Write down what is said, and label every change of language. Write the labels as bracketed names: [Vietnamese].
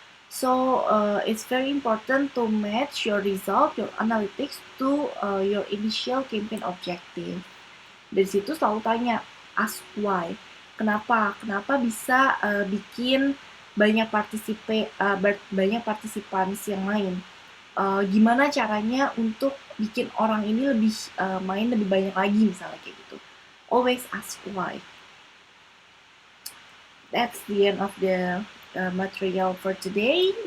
[English] So it's very important to match your result, your analytics to your initial campaign objective. [Indonesian] Dari situ selalu tanya, [English] ask why. [Indonesian] Kenapa? Kenapa bisa bikin banyak banyak partisipan yang lain? Gimana caranya untuk bikin orang ini lebih main lebih banyak lagi misalnya kayak gitu. [English] Always ask why. That's the end of the material for today.